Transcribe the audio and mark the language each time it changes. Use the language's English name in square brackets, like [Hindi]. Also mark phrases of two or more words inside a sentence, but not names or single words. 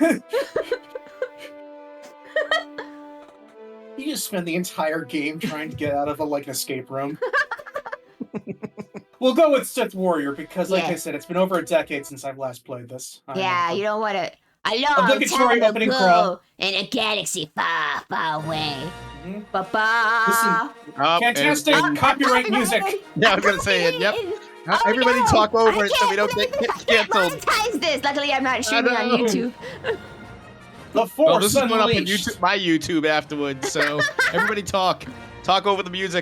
[English] You just spend the entire game trying to get out of an escape room. We'll go with Sith Warrior because, like I said, it's been over a decade since I've last played this. Yeah, you don't want to. A long Obligatory time opening ago, crawl. in a galaxy far, far away. Mhm. Ba-ba. Fantastic copyright music. Yeah, I was gonna say it. Yep. Everybody talk over it so we don't get canceled. Monetize this. Luckily, I'm not streaming on know. YouTube. The Force This is going up on Unleashed. YouTube, my YouTube afterwards. So everybody talk over the music.